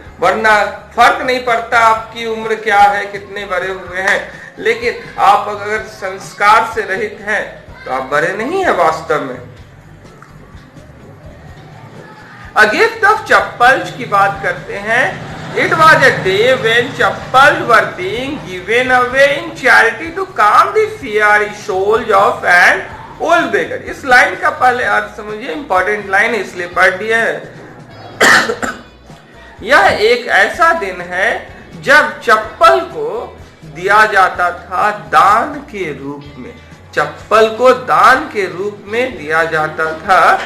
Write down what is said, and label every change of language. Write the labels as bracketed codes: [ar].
[hi] वरना फर्क नहीं पड़ता आपकी उम्र क्या है, कितने बड़े हुए हैं, लेकिन आप अगर संस्कार से रहित हैं तो आप बड़े नहीं हैं वास्तव में। [en] a gift of chappals [hi] की बात करते हैं। [en] It was a day when chappals were being given away in charity to calm the fiery souls of an old beggar। [hi] इस लाइन का पहले अर्थ समझिए, इंपॉर्टेंट लाइन है इसलिए पढ़ दिया है। यह एक ऐसा दिन है जब चप्पल को दिया जाता था दान के रूप में, चप्पल को दान के रूप में दिया जाता था।